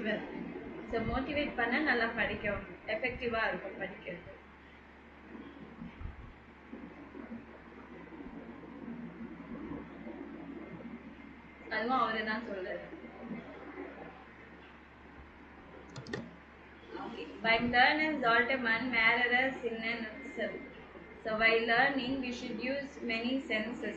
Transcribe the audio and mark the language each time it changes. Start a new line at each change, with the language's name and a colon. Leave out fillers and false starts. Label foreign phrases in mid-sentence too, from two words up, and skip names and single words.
Tamil: ஸோ மோட்டிவேட் பண்ண நல்லா படிக்கும், எஃபெக்டிவாக இருக்கும் படிக்கிறது. அதுவும் அவரு தான் சொல்றாரு.
German: Beim Lernen sollte man mehrere Sinne nutzen.
English: So while learning we should use many senses.